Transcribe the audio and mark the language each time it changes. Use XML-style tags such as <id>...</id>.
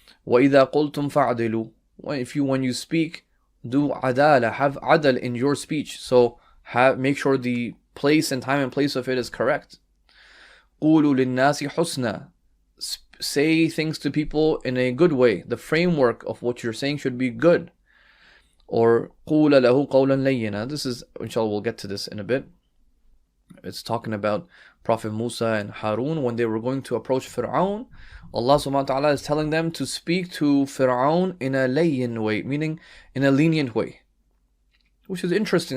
<ar>وَإِذَا قُلْتُمْ فَعْدِلُوا,</ar> <en>when you speak, do adala, have adal in your speech. So make sure the place and time and place of it is correct.</en> <ar>قُولُوا لِلنَّاسِ حُسْنًا,</ar> <en>say things to people in a good way. The framework of what you're saying should be good.</en> <ar>Or قُولَ لَهُ قَوْلًا لَيِّنًا.</ar> <en>This is, inshallah, we'll get to this in a bit. It's talking about Prophet Musa and Harun when they were going to approach Fir'aun. Allah subhanahu wa ta'ala is telling them to speak to Fir'aun in a layyin way, meaning in a lenient way. Which is interesting.</en>